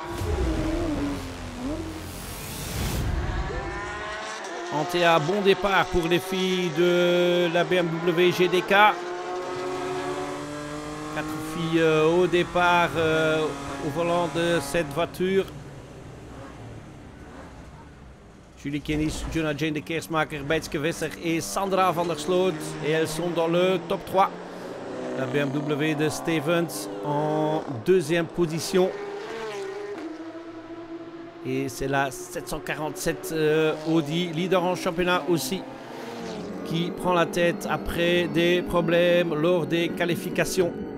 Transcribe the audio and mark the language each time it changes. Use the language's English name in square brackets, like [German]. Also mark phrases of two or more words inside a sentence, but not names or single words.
[French] En TA, bon départ pour les filles de la BMW GDK. 4 filles au départ au volant de cette voiture. Julie Kennis, Jonah Jane de Keersmaker, Bijtske Visser et Sandra van der Sloot. Et elles sont dans le top 3. La BMW de Stevens en deuxième position. Et c'est la 747 Audi, leader en championnat aussi, qui prend la tête après des problèmes lors des qualifications.